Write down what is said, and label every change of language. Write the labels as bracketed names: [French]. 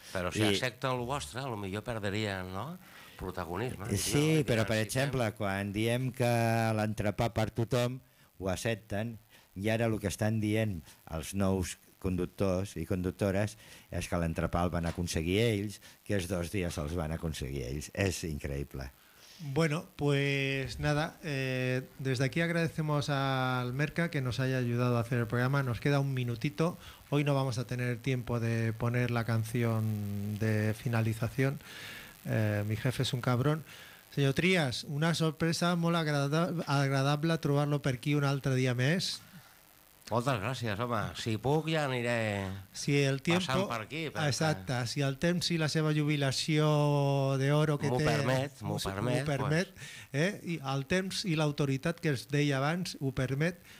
[Catalan] Però si accepten el vostre, potser perdrien, no?, protagonisme. Sí, però, per exemple, quan diem que l'entrepà per tothom, ho accepten, i ara el que estan dient els nous conductors i conductores és que l'entrepà el van aconseguir ells, que els 2 dies els van aconseguir ells. És increïble. [Spanish] Bueno, pues nada, desde aquí agradecemos al Merca que nos haya ayudado a hacer el programa. Nos queda un minutito. Hoy no vamos a tener tiempo de poner la canción de finalización. Mi jefe es un cabrón. [Catalan] Senyor Trias, una sorpresa molt agradable trobar-lo per aquí un altre dia més. Moltes gràcies, home. Si puc, ja aniré [Spanish] si el tiempo, [Catalan] passant per aquí. Perquè... Exacte, si el temps i la seva jubilació d'oro que té... M'ho permet, m'ho permet. Pues... I el temps i l'autoritat que es deia abans ho permet.